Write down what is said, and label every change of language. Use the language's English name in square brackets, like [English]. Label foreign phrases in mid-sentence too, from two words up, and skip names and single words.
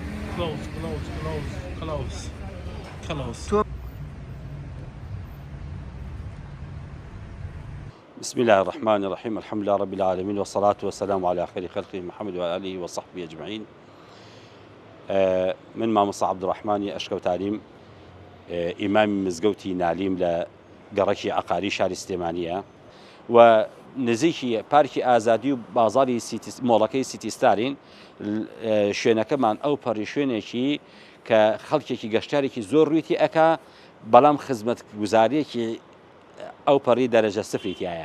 [English] close. [Arabic] بسم الله الرحمن الرحيم الحمد لله رب العالمين والصلاة والسلام على خير خلقه محمد وآله وصحبه أجمعين. [Central Kurdish] من مامۆستا عەبدوڕەحمانی ئەشکە و تعلیم ئیمامی مزگەوتی نالیم لە گەڕەکی عەقاری شاری سلێمانیە و نزیکی پارکی ئازادی و بازاری مۆڵەکەی سیتیستارین. شوێنەکەمان ئەو پەڕی شوێنێکی کە خەڵکێکی گەشتارێکی زۆر ڕوویتی ئەکا، بەڵام خزمەتگوزاریەکی ئەو پەڕی دەرەجە سفری تایە.